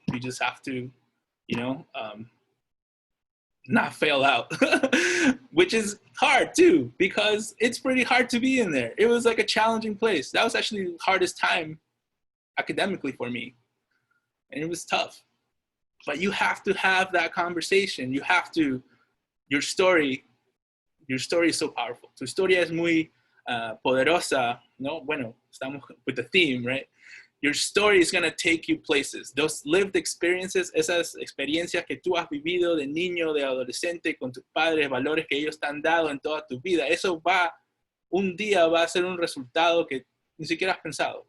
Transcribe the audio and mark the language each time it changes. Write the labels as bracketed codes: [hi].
[en] You just have to, you know, not fail out, which is hard too, because it's pretty hard to be in there. It was like a challenging place. That was actually the hardest time academically for me. And it was tough. But you have to have that conversation. You have to, your story is so powerful. [es] Tu historia es muy poderosa, no? Bueno, estamos [en] with the theme, right? Your story is going to take you places. Those lived experiences, [es] esas experiencias que tú has vivido de niño, de adolescente, con tus padres, valores que ellos te han dado en toda tu vida, eso un día va a ser un resultado que ni siquiera has pensado.